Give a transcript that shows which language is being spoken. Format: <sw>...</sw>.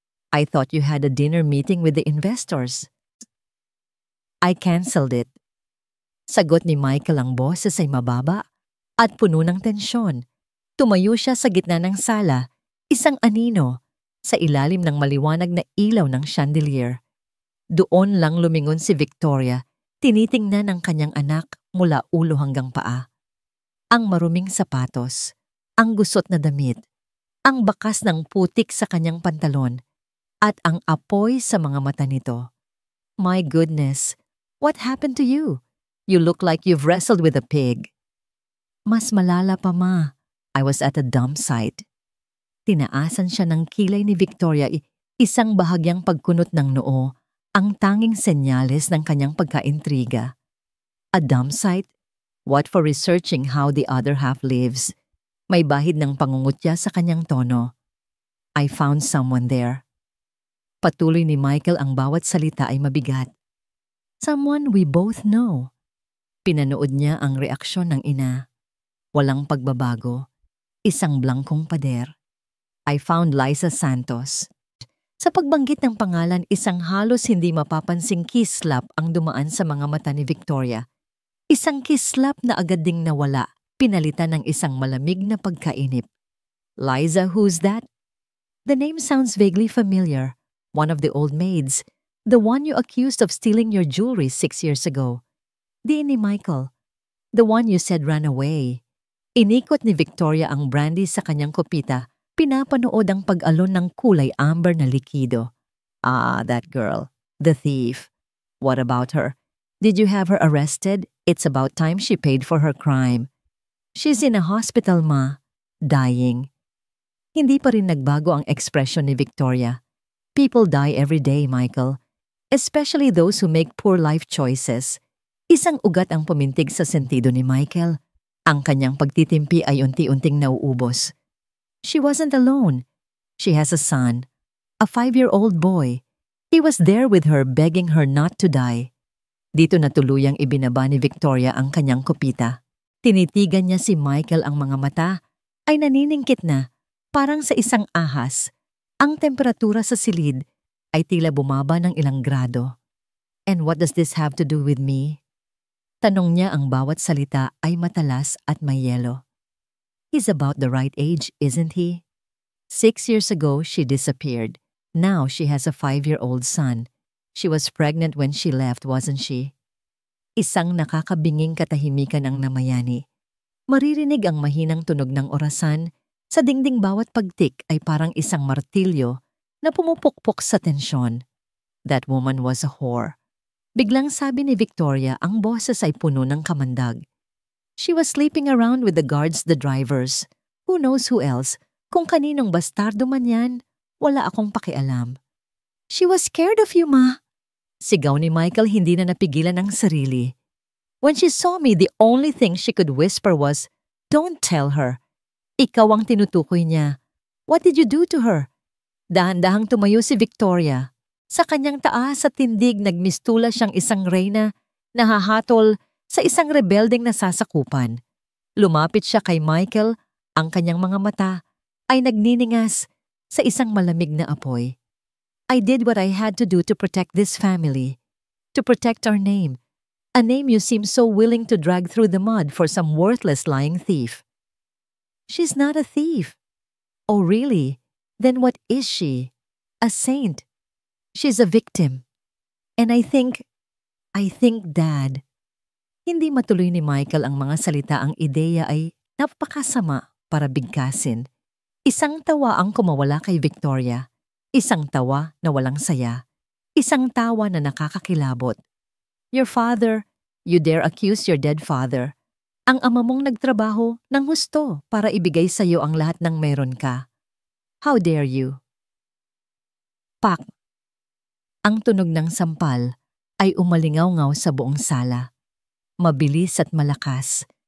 <en>I thought you had a dinner meeting with the investors. I canceled it.</en> <tl>Sagot ni Michael, ang boses ay mababa at puno ng tensyon. Tumayo siya sa gitna ng sala, isang anino, sa ilalim ng maliwanag na ilaw ng chandelier. Doon lang lumingon si Victoria, tinitingnan ang kanyang anak mula ulo hanggang paa. Ang maruming sapatos, ang gusot na damit, ang bakas ng putik sa kanyang pantalon, at ang apoy sa mga mata nito.</tl> <en>My goodness, what happened to you? You look like you've wrestled with a pig.</en> <tl>Mas malala pa, Ma.</tl> <en>I was at a dump site.</en> <tl>Tinaasan siya ng kilay ni Victoria, isang bahagyang pagkunot ng noo, ang tanging senyales ng kanyang pagkaintriga.</tl> <en>A dump site? What for researching how the other half lives?</en> <tl>May bahid ng pangungutya sa kanyang tono.</tl> <en>I found someone there.</en> <tl>Patuloy ni Michael, ang bawat salita ay mabigat.</tl> <en>Someone we both know.</en> <tl>Pinanood niya ang reaksyon ng ina. Walang pagbabago. Isang blankong pader.</tl> <en>I found Liza Santos.</en> <tl>Sa pagbanggit ng pangalan, isang halos hindi mapapansing kislap ang dumaan sa mga mata ni Victoria. Isang kislap na agad ding nawala, pinalitan ng isang malamig na pagkainip.</tl> <en>Liza, who's that? The name sounds vaguely familiar. One of the old maids. The one you accused of stealing your jewelry 6 years ago.</en> <tl>Di ni Michael.</tl> <en>The one you said ran away.</en> <tl>Inikot ni Victoria ang brandy sa kanyang kopita. Pinapanood ang pag-alon ng kulay amber na likido.</tl> <en>Ah, that girl. The thief. What about her? Did you have her arrested? It's about time she paid for her crime. She's in a hospital, Ma. Dying.</en> <tl>Hindi pa rin nagbago ang ekspresyon ni Victoria.</tl> <en>People die every day, Michael. Especially those who make poor life choices.</en> <tl>Isang ugat ang pumintig sa sentido ni Michael. Ang kanyang pagtitimpi ay unti-unting nauubos.</tl> <en>She wasn't alone. She has a son, a 5-year-old boy. He was there with her, begging her not to die.</en> <tl>Dito na tuluyang ibinaba ni Victoria ang kanyang kopita. Tinitigan niya si Michael, ang mga mata ay naniningkit na, parang sa isang ahas. Ang temperatura sa silid ay tila bumaba ng ilang grado.</tl> <en>And what does this have to do with me?</en> <tl>Tanong niya, ang bawat salita ay matalas at may yelo.</tl> <en>He's about the right age, isn't he? 6 years ago, she disappeared. Now she has a 5-year-old son. She was pregnant when she left, wasn't she?</en> <tl>Isang nakakabinging katahimikan ang namayani. Maririnig ang mahinang tunog ng orasan. Sa dingding bawat pagtik ay parang isang martilyo na pumupukpok sa tensyon.</tl> <en>That woman was a whore.</en> <tl>Biglang sabi ni Victoria, ang boses ay puno ng kamandag. She was sleeping around with the guards, the drivers.</tl> <en>Who knows who else?</en> <tl>Kung kaninong bastardo man yan, wala akong pakialam.</tl> <en>She was scared of you, Ma.</en> <tl>Sigaw ni Michael, hindi na napigilan ang sarili.</tl> <en>When she saw me, the only thing she could whisper was, "Don't tell her."</en> <tl>Ikaw ang tinutukoy niya.</tl> <en>What did you do to her?</en> <tl>Dahan-dahang tumayo si Victoria. Sa kanyang taas at tindig, nagmistula siyang isang reyna na hahatol sa isang rebeldeng nasasakupan. Lumapit siya kay Michael, ang kanyang mga mata ay nagniningas sa isang malamig na apoy.</tl> <en>I did what I had to do to protect this family, to protect our name, a name you seem so willing to drag through the mud for some worthless lying thief. She's not a thief. Oh, really? Then what is she? A saint. She's a victim. And I think, Dad.</en> <tl>Hindi matuloy ni Michael ang mga salita, ang ideya ay napakasama para bigkasin. Isang tawa ang kumawala kay Victoria. Isang tawa na walang saya. Isang tawa na nakakakilabot.</tl> <en>Your father, you dare accuse your dead father.</en> <tl>Ang ama mong nagtrabaho ng husto para ibigay sa iyo ang lahat ng meron ka.</tl> <en>How dare you?</en> <tl>Pak! Ang tunog ng sampal ay umalingaw-ngaw sa buong sala. Mabilis at malakas.</tl>